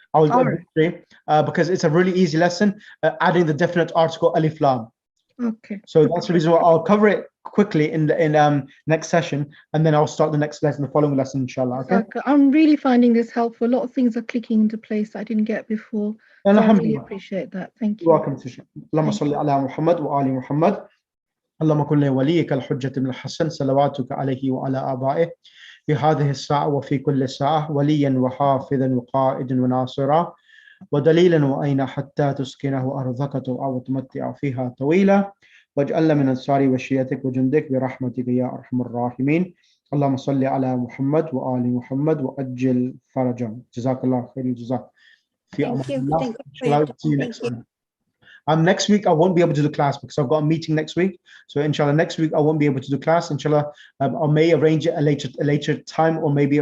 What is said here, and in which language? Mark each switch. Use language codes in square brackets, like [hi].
[en] I'll go over it because it's a really easy lesson, adding the definite article alif lam. Okay. So that's the reason why I'll cover it quickly in next session, and then I'll start the next lesson, the following lesson, inshallah. Okay. I'm really finding this helpful. A lot of things are clicking into place that I didn't get before. So I really appreciate that. Thank you. You're welcome, Tisha. [ar] Allahumma salli ala Muhammad wa ali Muhammad. اللهم كن لوليك الحجة بن الحسن صلواتك عليه وعلى آبائه في هذه الساعة وفي كل ساعة وليا وحافظا وقائدا وناصرا ودليلا وأين حتى تسكنه أرضك أو تمتع فيها طويلا واجعلنا من أنصار وشيتك وجندك برحمتك يا أرحم الراحمين. اللهم صل على محمد وآل محمد وأجل فرجهم. جزاك الله خير الجزاء. [en] Thank you. Next week I won't be able to do class because I've got a meeting next week. So inshallah next week I won't be able to do class. Inshallah, I may arrange it a later time, or maybe arrange